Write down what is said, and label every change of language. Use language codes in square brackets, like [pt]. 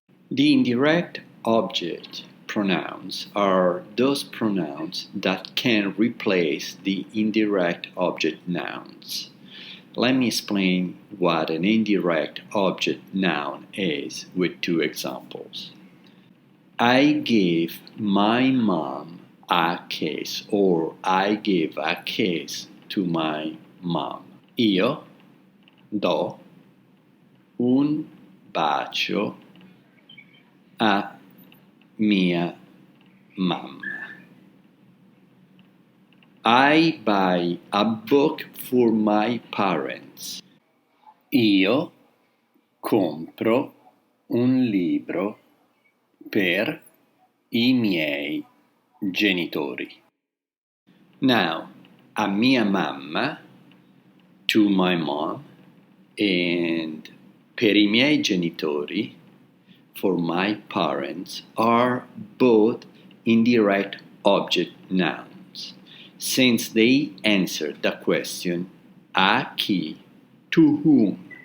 [en] The indirect object pronouns are those pronouns that can replace the indirect object nouns. Let me explain what an indirect object noun is with two examples. I gave my mom a kiss, or I gave a kiss to my mom. [it] Io do un bacio a mia mamma. [en] I buy a book for my parents. [it] Io compro un libro per i miei genitori. [en] Now, [it] a mia mamma, [en] to my mom, and [it] per i miei genitori, [en] for my parents, are both indirect object nouns, since they answer the question [it] a chi, [en] to whom.